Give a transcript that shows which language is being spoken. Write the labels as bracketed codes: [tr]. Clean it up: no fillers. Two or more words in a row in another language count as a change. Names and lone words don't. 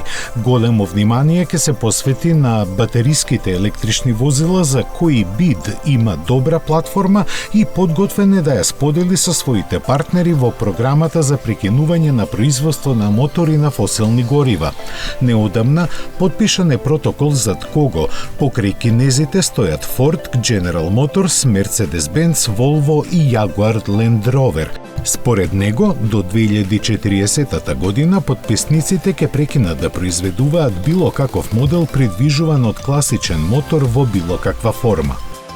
[mk] Големо внимание ќе се посвети на батериските електрични возила за кои БИД има добра платформа и подготвен е да ја сподели со своите партнери во програмата за прекинување на производство на мотори на фосилни горива. Неодамна подпишан е протокол зад кого покрај кинезите стојат Ford, General Motors, Mercedes-Benz, Volvo и Jaguar Land Rover. Според него, до 2040 година потписниците ќе прекинат да произведуваат било каков модел придвижуван од класичен мотор во било каква форма.